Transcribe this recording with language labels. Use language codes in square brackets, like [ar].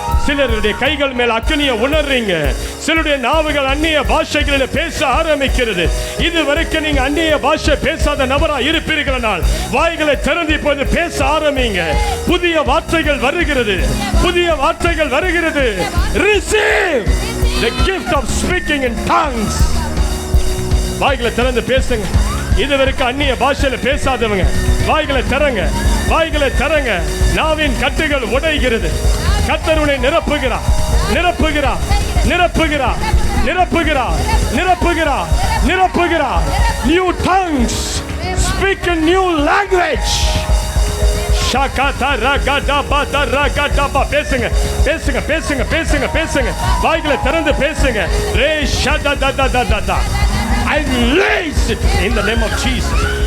[ta] சிலருடைய கைகள் மேல் அக்கினியை உணர்றீங்க. சிலருடைய நாவுகள் அந்நிய பாஷைகளில் பேச ஆரம்பிக்கிறது. இதுவரைக்கும் நீங்க அந்நிய பாஷை பேசாத நபரா இருப்பீர்களானால் வாய்களை திறந்து இப்போது பேச ஆரம்பிங்க. புதிய வார்த்தைகள் வருகிறது, புதிய வார்த்தைகள் வருகிறது. [en] Receive the gift of speaking in tongues. [ta] வாய்களை திறந்து பேசுங்க. இதுவரைக்கும் அந்நிய பாஷையில பேசாதவங்க வாய்களை திறங்க, வாய்களை திறங்க. நாவின் கட்டுகள் உடைகிறது. கர்த்தர் உன்னை நிரப்புகிறார், நிரப்புகிறார், நிரப்புகிறார், நிரப்புகிறார், நிரப்புகிறார், நிரப்புகிறார். [en] New tongues, speak a new language. ஷகத ரகடப ரகடப. [ta] பேசுங்க பேசுங்க பேசுங்க பேசுங்க பேசுங்க. வாய்களை திறந்து பேசுங்க. ரே ஷததததத. [en] I release it in the name of Jesus.